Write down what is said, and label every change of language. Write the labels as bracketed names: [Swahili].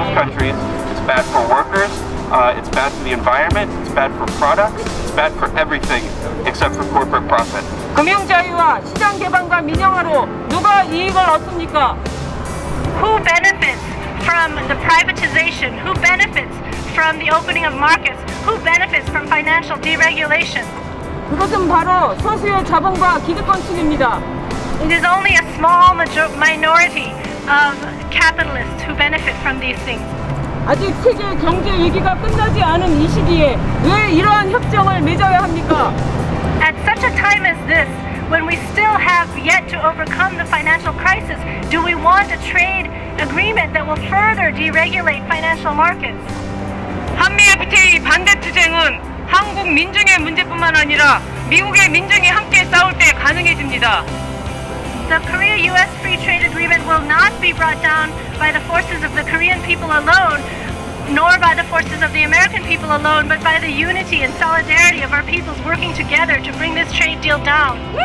[English] It's bad for the environment, it's bad for products, it's bad for everything except for corporate profit. [Korean] 금융 자유와 시장 개방과 민영화로 누가 이익을 얻습니까? [English] Who benefits from the privatization? Who benefits from the opening of markets? Who benefits from financial deregulation? [Korean] 그것은 바로 소수의 자본과 기득권층입니다. [English] It is only a small minority of capitalists who benefit from these things. [Korean] 아직 세계 경제 위기가 끝나지 않은 이 시기에 왜 이러한 협정을 맺어야 합니까? [English] At such a time as this, when we still have yet to overcome the financial crisis, do we want a trade agreement that will further deregulate financial markets? [Korean] 한미 FTA 반대 투쟁은 한국 민중의 문제뿐만 아니라 미국의 민중이 함께 싸울 때 가능해집니다. [English] The Korea-US Free Trade Agreement will not be brought down by the forces of the Korean people alone, nor by the forces of the American people alone, but by the unity and solidarity of our peoples working together to bring this trade deal down.